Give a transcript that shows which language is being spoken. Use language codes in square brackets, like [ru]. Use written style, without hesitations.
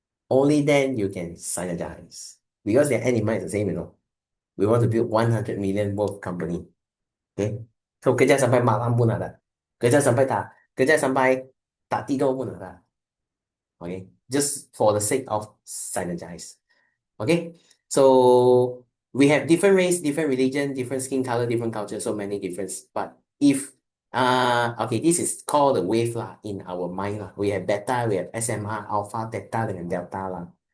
[en] Only then you can synergize. Because their end in mind is the same, you know. We want to build 100 million worth company. Okay? [ms] So kerja sampai malam pun ada. Kerja sampai tak tidur pun ada. [en] Okay? Just for the sake of synergize. Okay? So we have different race, different religion, different skin color, different culture, so many difference. But if okay, this is called the wave lah in our mind lah. We have beta, we have SMR, alpha, theta, and delta lah.